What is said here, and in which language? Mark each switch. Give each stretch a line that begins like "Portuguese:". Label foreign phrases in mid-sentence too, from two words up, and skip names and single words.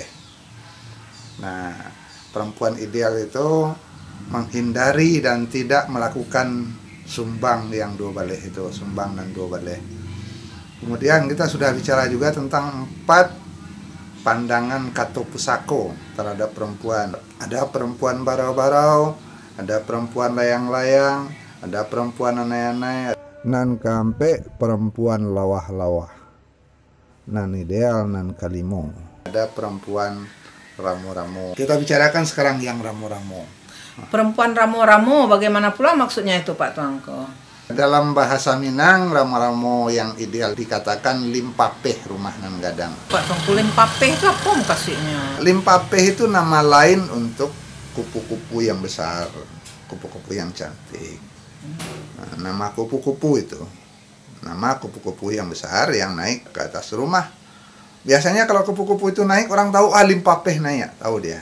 Indonesian: Nah, perempuan ideal itu menghindari dan tidak melakukan sumbang yang
Minangkabau: dua baleh
Indonesian: itu, sumbang dan
Minangkabau: dua baleh.
Indonesian: Kemudian kita sudah bicara juga tentang 4 pandangan
Minangkabau: kato pusako
Indonesian: terhadap perempuan. Ada perempuan barau-barau, ada perempuan layang-layang, ada perempuan anai-anai,
Minangkabau: nan kampe perempuan lawah-lawah, nan ideal nan kalimo,
Indonesian: ada perempuan ramu-ramu. Kita bicarakan sekarang yang ramu-ramu. Perempuan ramu-ramu, bagaimana pula maksudnya itu Pak Tuanku? Dalam bahasa Minang, ramu-ramu yang ideal dikatakan
Minangkabau: limpapeh rumah nan gadang.
Indonesian: Pak Tuanku, limpapeh itu apa maksudnya? Limpapeh itu nama lain untuk kupu-kupu yang besar, kupu-kupu yang cantik. Nah, nama kupu-kupu itu, nama kupu-kupu yang besar yang naik ke atas rumah. Biasanya kalau kupu-kupu itu naik, orang tahu limpapeh naik, tahu dia.